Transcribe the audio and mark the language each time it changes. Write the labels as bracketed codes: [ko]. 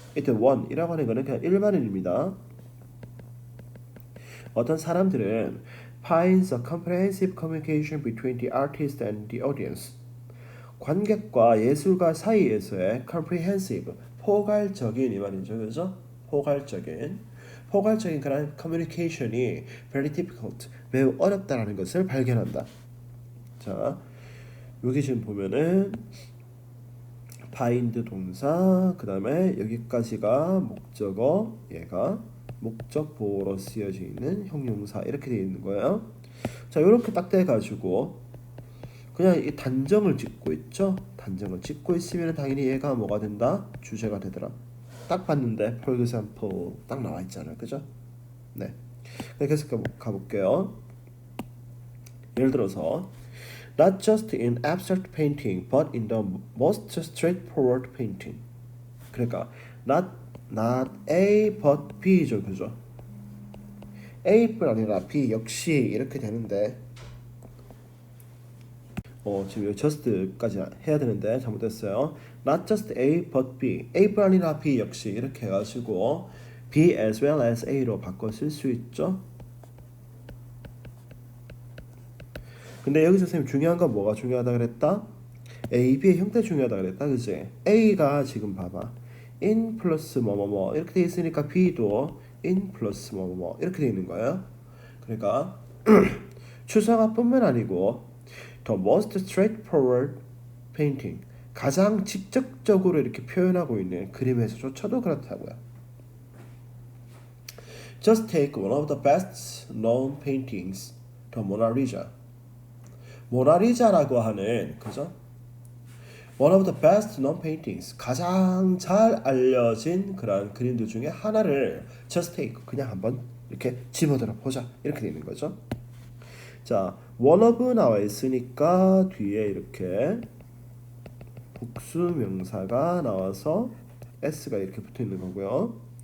[ko] 이때 one이라고 하는 거는 그냥 일반인입니다. 어떤 사람들은 [en] finds a comprehensive communication between the artist and the audience, [ko] 관객과 예술가 사이에서의 [en] comprehensive, [ko] 포괄적인 이 말이죠. 그죠? 포괄적인 그런 커뮤니케이션이 [en] very difficult, [ko] 매우 어렵다라는 것을 발견한다. 자, 여기 지금 보면은 find 동사, 그 다음에 여기까지가 목적어, 얘가 목적 보호로 쓰여져 있는 형용사 이렇게 되어 있는 거예요. 자, 이렇게 딱 돼가지고 그냥 이 단정을 짓고 있죠. 단정을 짓고 있으면 당연히 얘가 뭐가 된다? 주제가 되더라. 딱 봤는데 [en] for example [ko] 딱 나와 있잖아요. 그죠? 네. 계속 가볼게요. 예를 들어서 [en] not just in abstract painting but in the most straightforward painting. [ko] 그러니까 not A but B죠. 그죠? A뿐 아니라 B 역시 이렇게 되는데 지금 여기 just까지 해야 되는데 잘못했어요. [en] Not just A but B. [ko] A뿐 아니라 B 역시 이렇게 해가지고 [en] B as well as A [ko] 로 바꿔 쓸 수 있죠. 근데 여기서 선생님 중요한 건 뭐가 중요하다 그랬다? A, B의 형태 중요하다 그랬다. 그치? A가 지금 봐봐. in 플러스 뭐뭐뭐 이렇게 돼 있으니까 B도 in 플러스 뭐뭐뭐 이렇게 돼 있는 거예요. 그러니까 추상화뿐만 아니고 [en] the most straightforward painting, [ko] 가장 직접적으로 이렇게 표현하고 있는 그림에서조차도 그렇다고요. [en] Just take one of the best known paintings, the Mona Lisa. [ko] 모나리자라고 하는, 그죠? [en] One of the best known paintings, [ko] 가장 잘 알려진 그런 그림들 중에 하나를 [en] just take, [ko] 그냥 한번 이렇게 집어들어 보자 이렇게 되는 거죠. 자, one of 나와 있으니까 뒤에 이렇게 복수 명사가 나와서 s가 이렇게 붙어 있는 거고요.